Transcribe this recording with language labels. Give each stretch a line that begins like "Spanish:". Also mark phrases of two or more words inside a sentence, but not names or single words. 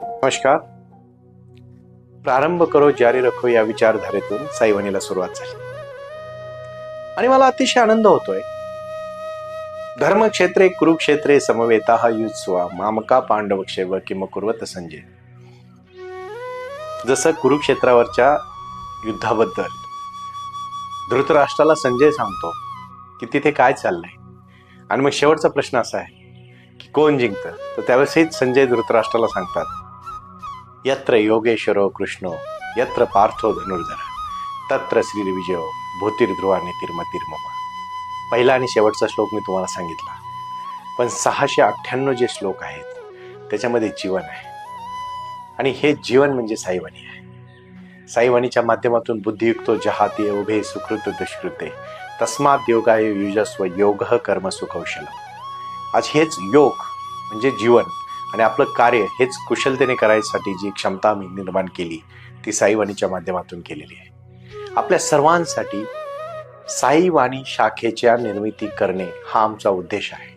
Marathi: नमस्कार.
Hindi: प्रारंभ करो जारी रखो
Marathi: या विचारधारेतून साईवाणीला सुरुवात झाली आणि मला अतिशय आनंद होतोय.
Sanskrit: धर्मक्षेत्रे कुरुक्षेत्रे समवेताः युत्स्वा मामका पांडवक्षेव किम कुर्वत संजय.
Marathi: जसं कुरुक्षेत्रावरच्या युद्धाबद्दल धृतराष्ट्राला संजय सांगतो की तिथे काय चाललंय आणि मग शेवटचा प्रश्न असा आहे की कोण जिंकतं. तर त्यावेळेस संजय धृतराष्ट्राला सांगतात,
Sanskrit: यत्र योगेश्वरो कृष्णो यत्र पार्थो धनुर्धर तत्र श्रीर्विजयो भूतिर्ध्रुवा नीतिर्मतिर्मम.
Marathi: पहिला आणि शेवटचा श्लोक मी तुम्हाला सांगितला, पण 698 जे श्लोक आहेत त्याच्यामध्ये जीवन आहे आणि हे जीवन म्हणजे साईवाणी आहे. साईवाणीच्या माध्यमातून
Sanskrit: बुद्धियुक्तो जहाती उभे सुकृत दुष्कृते तस्मात् योगाय युजस्व योगः कर्म सुकौशलम.
Marathi: आज हेच योग म्हणजे जीवन आणि आपलं कार्य हेच कुशलतेने करायसाठी जी क्षमता आम्ही निर्माण केली ती साईवाणीच्या माध्यमातून केलेली आहे. आपल्या सर्वांसाठी साईवाणी शाखेच्या निर्मिती करणे हा आमचा उद्देश आहे.